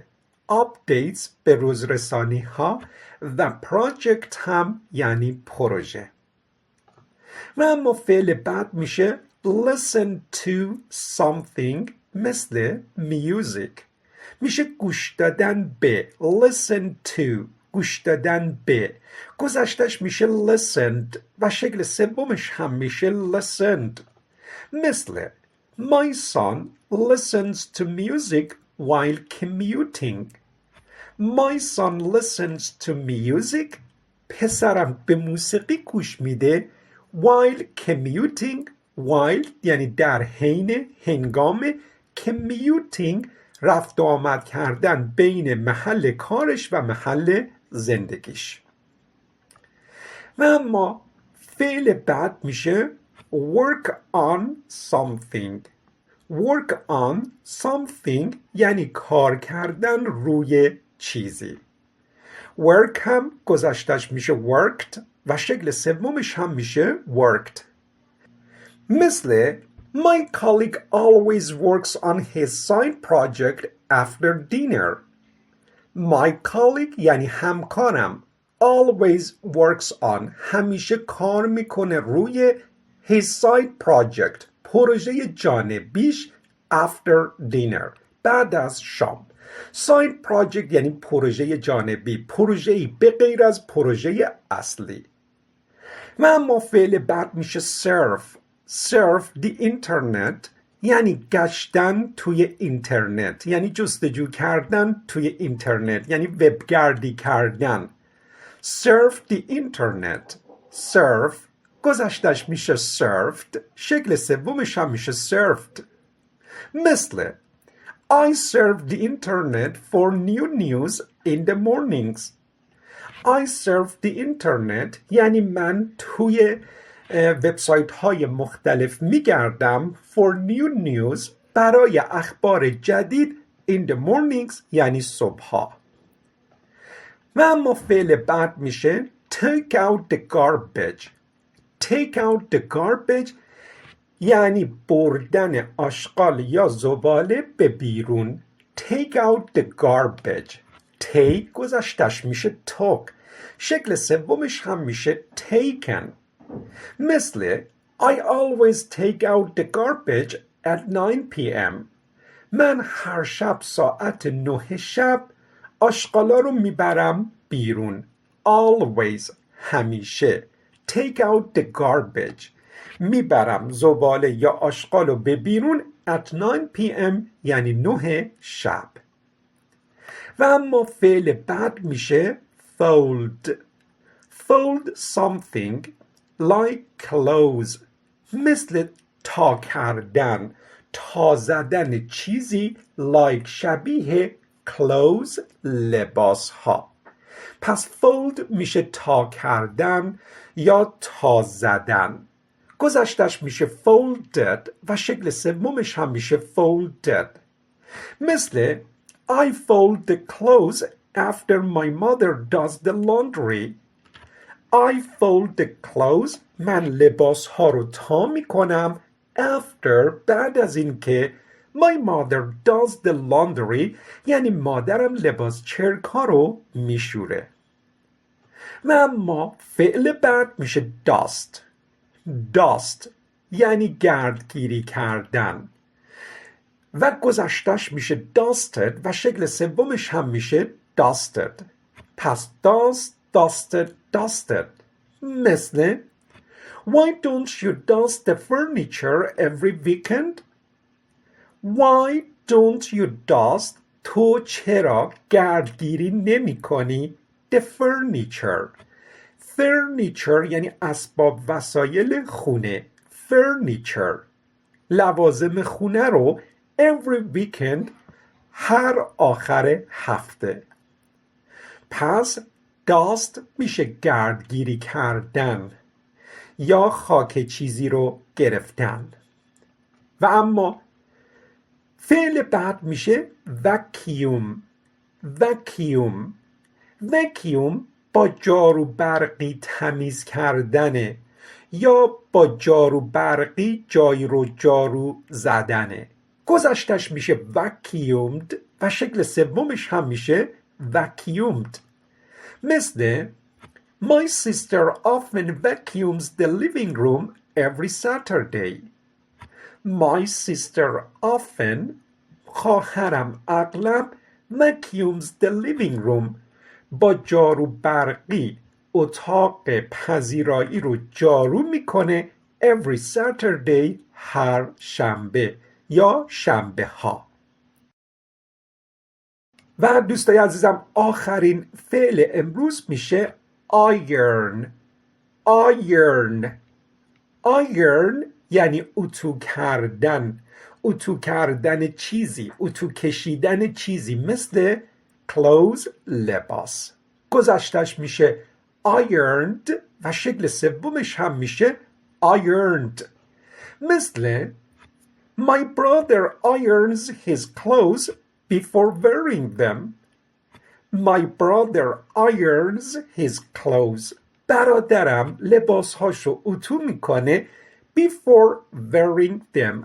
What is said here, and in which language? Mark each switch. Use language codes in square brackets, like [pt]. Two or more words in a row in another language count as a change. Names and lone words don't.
[fa] updates بروز رسانی ها و project هم یعنی پروژه. و اما فعل بعد میشه [en] listen to something [fa] مثل music. میشه گوش دادن به. [en] listen to، [fa] گوش دادن به. گذشتش میشه listened و شکل سومش هم میشه listened. [en] مثل My son listens to music while commuting. My son listens to music. [fa] پسرم به موسیقی گوش میده [en] while commuting. [fa] while یعنی در حین، هنگام. commuting رفت و آمد کردن بین محل کارش و محل زندگیش. و اما فعل بعد میشه [en] work on something. work on something [fa] یعنی کار کردن روی چیزی. work هم گذشتش میشه worked و شکل سومش هم میشه worked. [en] مثل My colleague always works on his side project after dinner. My colleague [fa] یعنی همکارم [en] always works on [fa] همیشه کار میکنه روی [en] his side project [fa] پروژه جانبیش [en] after dinner [fa] بعد از شام. [en] side project [fa] یعنی پروژه جانبی، پروژه‌ای به غیر از پروژه اصلی. و اما فعل بعد میشه surf. [en] surf the internet [fa] یعنی گشتن توی اینترنت، یعنی جستجو کردن توی اینترنت، یعنی وبگردی کردن. [en] surf the internet. [fa] surf گذشتش میشه surfed، شکل سومش هم میشه surfed. [en] مثل I surf the internet for new news in the mornings. I surf the internet [fa] یعنی من توی وبسایت های مختلف میگردم [en] for new news [fa] برای اخبار جدید [en] in the mornings [fa] یعنی صبحها. و اما فعل بعد میشه [en] take out the garbage. take out the garbage [fa] یعنی بردن آشغال یا زباله به بیرون. [en] take out the garbage. take [fa] گذشتش میشه [en] took، [fa] شکل سومش هم میشه [en] taken. مثل I always take out the garbage at 9 p.m. [fa] من هر شب ساعت 9 شب آشغالا رو میبرم بیرون. always همیشه. [en] take out the garbage [fa] میبرم زباله یا آشغال رو به بیرون [en] at 9 p.m. [fa] یعنی 9 شب. و اما فعل بعد میشه fold. [en] fold something like clothes [fa] مثل تا کردن، تا زدن چیزی like شبیه clothes لباس ها. پس fold میشه تا کردن یا تا زدن. گذشتش میشه folded و شکل سومش هم میشه folded. [en] مثل I fold the clothes after my mother does the laundry. I fold the clothes [fa] من لباس ها رو تا میکنم after بعد از این که [en] my mother does the laundry [fa] یعنی مادرم لباس چرکا رو میشوره. و اما فعل بعد میشه dust. dust یعنی گردگیری کردن و گذشتش میشه dusted و شکل سومش هم میشه dusted. [en] پس dust dusted dusted. مثل Why don't you dust the furniture every weekend? Why don't you dust [fa] تو چرا گردگیری نمی کنی [en] the furniture. [fa] furniture یعنی اسباب وسایل خونه. furniture لوازم خونه رو [en] every weekend [fa] هر آخر هفته. پس dust میشه گردگیری کردن یا خاک چیزی رو گرفتن. و اما فعل بعد میشه vacuum. [en] vacuum vacuum [fa] با جارو برقی تمیز کردنه یا با جارو برقی جایی رو جارو زدنه. گذشتش میشه vacuumed و شکل سومش هم میشه vacuumed. [en] مثل My sister often vacuums the living room every Saturday. My sister often [fa] خواهرم اغلب [en] vacuums the living room. [fa] با جارو برقی اتاق پذیرایی رو جارو میکنه [en] every Saturday [fa] هر شنبه یا شنبه ها. و دوستای عزیزم آخرین فعل امروز میشه iron. iron یعنی اتو کردن، اتو کردن چیزی، اتو کشیدن چیزی، مثل clothes لباس. گذشتش میشه ironed و شکل سومش هم میشه ironed. [en] مثل My brother irons his clothes before wearing them. My brother irons his clothes. [fa] برادرم لباسهاشو اتو میکنه [en] before wearing them.